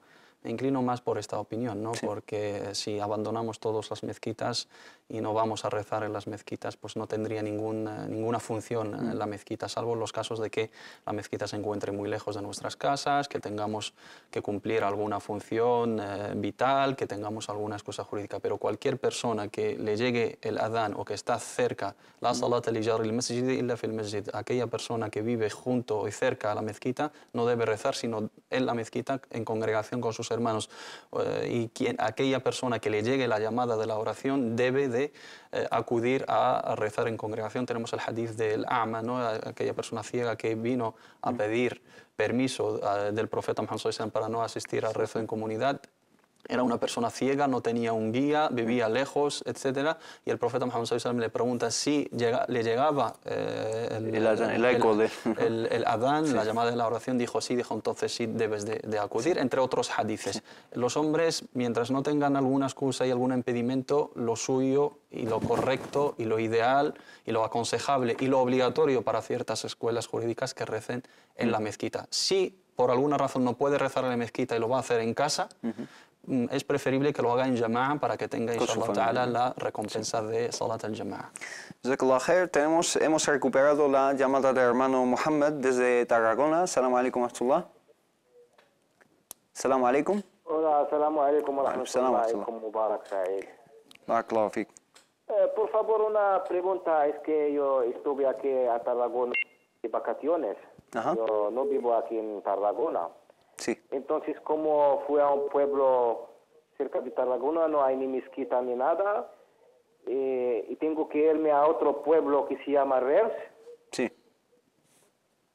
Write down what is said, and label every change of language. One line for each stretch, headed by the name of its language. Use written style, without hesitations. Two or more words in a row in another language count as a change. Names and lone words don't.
Spanish: Me inclino más por esta opinión, ¿no? Porque si abandonamos todas las mezquitas y no vamos a rezar en las mezquitas, pues no tendría ninguna función en la mezquita, salvo en los casos de que la mezquita se encuentre muy lejos de nuestras casas, que tengamos que cumplir alguna función vital, que tengamos alguna excusa jurídica. Pero cualquier persona que le llegue el adán o que está cerca,
Arabic: لا صلاة لجار المسجد إلا في المسجد,
Spanish: aquella persona que vive junto y cerca a la mezquita no debe rezar sino en la mezquita en congregación con sus hermanos, y aquella persona que le llegue la llamada de la oración debe de acudir a rezar en congregación. Tenemos el hadith del A'ma, ¿no? Aquella persona ciega que vino a pedir permiso del profeta Muhammad
Arabic: صلى الله عليه وسلم
Spanish: para no asistir al rezo en comunidad. Era una persona ciega, no tenía un guía, vivía lejos, etc. Y el profeta Muhammad
Arabic: صلى الله عليه وسلم
Spanish: le pregunta si le llegaba el eco de... el adán, la llamada de la oración. Dijo sí, dijo entonces sí debes de acudir, entre otros hadices. Los hombres, mientras no tengan alguna excusa y algún impedimento, lo suyo y lo correcto y lo ideal y lo aconsejable y lo obligatorio para ciertas escuelas jurídicas que recen en la mezquita. Si por alguna razón no puede rezar en la mezquita y lo va a hacer en casa, es preferible que lo haga en jama'a para que tenga,
Arabic: إن شاء الله تعالى,
Spanish: la recompensa de
Arabic: صلاة الجماعة. جزاك الله خير.
Spanish: Hemos recuperado la llamada del hermano Mohamed desde Tarragona.
Arabic: السلام عليكم ورحمة الله. السلام عليكم. Hola, السلام عليكم ورحمة الله Salam. ومبارك سعيد. بارك الله فيك.
Spanish: Por favor, una pregunta. Es que yo estuve aquí a Tarragona de vacaciones. Ajá. Yo no vivo aquí en Tarragona. Sí. Entonces, como fui a un pueblo cerca de Tarragona, no hay ni mezquita ni nada, y tengo que irme a otro pueblo que se llama Reus.